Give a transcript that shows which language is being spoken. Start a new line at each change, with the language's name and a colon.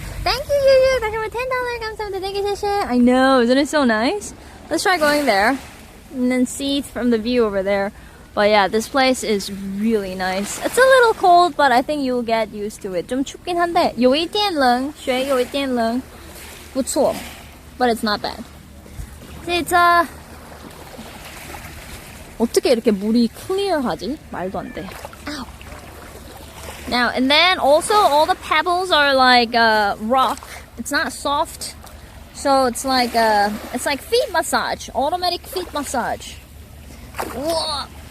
English: Thank you, Yuyu. Thank you for $10.
Korean: 감사합니다.
English: Thank you, Shisha. I know, isn't it so nice? Let's try going there and then see from the view over there. But yeah, this place is really nice. It's a little cold, but I think you'll get used to it.
Korean: 좀 춥긴 한데,
Chinese: 有一点冷,水有一点冷,不错,
English: but it's not bad.
Korean: 진짜 어떻게 이렇게 물이 clear하지? 말도 안 돼. Ow.
English: Now, and then also all the pebbles are like rock. It's not soft. So it's like feet massage, automatic feet massage. Whoa.